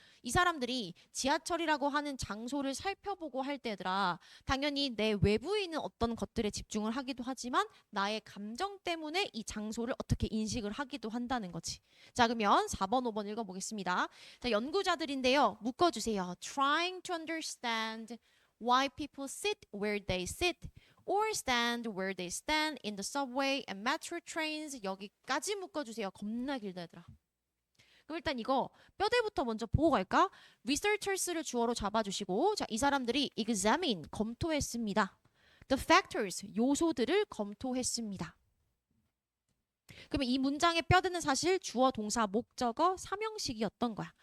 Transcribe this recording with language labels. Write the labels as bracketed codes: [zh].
[ko] 이 사람들이 지하철이라고 하는 장소를 살펴보고 할 때더라. 당연히 내 외부에 있는 어떤 것들에 집중을 하기도 하지만 나의 감정 때문에 이 장소를 어떻게 인식을 하기도 한다는 거지. 자, 그러면 4번, 5번 읽어보겠습니다. 자, 연구자들인데요. 묶어주세요. [en] Trying to understand why people sit where they sit or stand where they stand in the subway and metro trains. [ko] 여기까지 묶어주세요. 겁나 길다 얘들아. 그럼 일단 이거 뼈대부터 먼저 보고 갈까? researchers를 주어로 잡아주시고, 자, 이 사람들이 examine, 검토했습니다. the factors, 요소들을 검토했습니다. 그러면 이 문장의 뼈대는 사실 주어, 동사, 목적어, 삼형식이었던 거야.